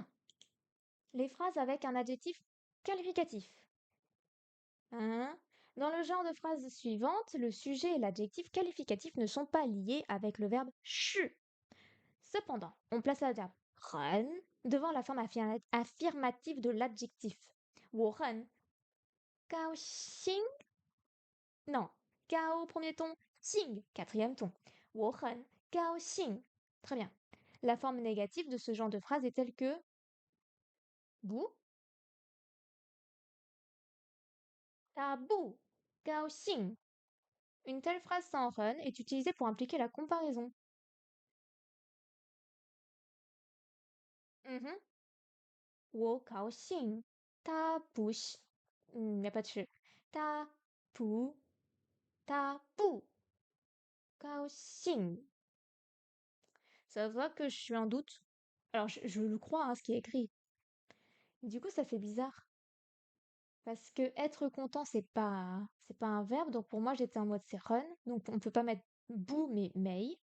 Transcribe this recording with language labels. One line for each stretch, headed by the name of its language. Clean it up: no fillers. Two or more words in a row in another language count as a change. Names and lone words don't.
French: Les phrases avec un adjectif qualificatif. Hein. Dans le genre de phrase suivante, le sujet et l'adjectif qualificatif ne sont pas liés avec le verbe 是. Cependant, on place l'adverbe 很 devant la forme affirmative de l'adjectif.
Chinese: 我很高兴.
French: Non, 高 premier ton, 兴 quatrième ton.
Chinese: 我很高兴.
French: Très bien. La forme négative de ce genre de phrase est telle que 不
Chinese: 他不高兴.
French: Une telle phrase sans run est utilisée pour impliquer la comparaison. Mhm.
Chinese: 我高兴。他不是.
French: Il n'y a pas de che.
Chinese: 他不。他不.
French: Kaoxing. Ça voit que je suis en doute. Alors, je le crois, hein, ce qui est écrit. Du coup, ça fait bizarre. Parce que être content, c'est pas un verbe. Donc, pour moi, j'étais en mode c'est run. Donc, on peut pas mettre bou, mais mei.